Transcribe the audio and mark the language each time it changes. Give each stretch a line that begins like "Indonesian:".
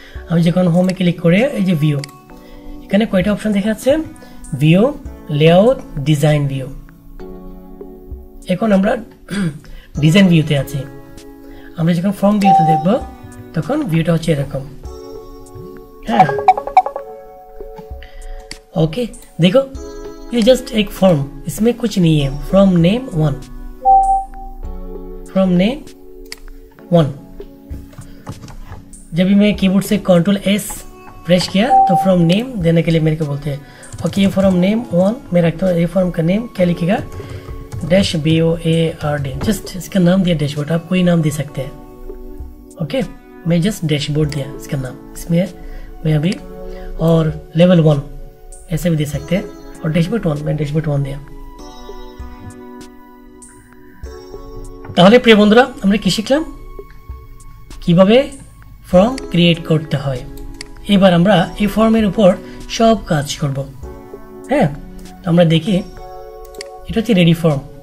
Bangla: আমি যখন হোমে ক্লিক করে এই যে ভিউ, এখানে কয়টা অপশন দেখা যাচ্ছে, ভিউ, লেআউট, ডিজাইন ভিউ। এখন আমরা ডিজাইন ভিউতে আছি। আমরা যখন ফর্ম ভিউতে দেখব তখন ভিউটা হচ্ছে এরকম।
Hindi: হ্যাঁ ओके देखो ये जस्ट एक फॉर्म, इसमें कुछ नहीं है। From name 1, from name 1। जब भी मैं कीबोर्ड से कंट्रोल एस प्रेस किया तो फ्रॉम नेम देने के लिए मेरे को बोलते हैं। ओके ये फ्रॉम नेम 1 मैं रखता हूँ। ये फॉर्म का नेम क्या लिखेगा, -BOARD। जस्ट इसका नाम दिया डैशबोर्ड, आप कोई नाम दे सकते हैं। ओके मैं जस्ट डैशबोर्ड दिया इसका नाम, इसमें मैं अभी, और लेवल 1 ऐसे भी दे सकते हैं, और डैशबोर्ड 1 मैं डैशबोर्ड 1 दिया।
Bangla: তাহলে প্রিয় বন্ধুরা আমরা কি শিখলাম, কিভাবে ফর্ম ক্রিয়েট করতে হয়। এবার আমরা এই ফর্মের উপর সব কাজ করব। হ্যাঁ আমরা দেখি, এটা হচ্ছে রেডি ফর্ম।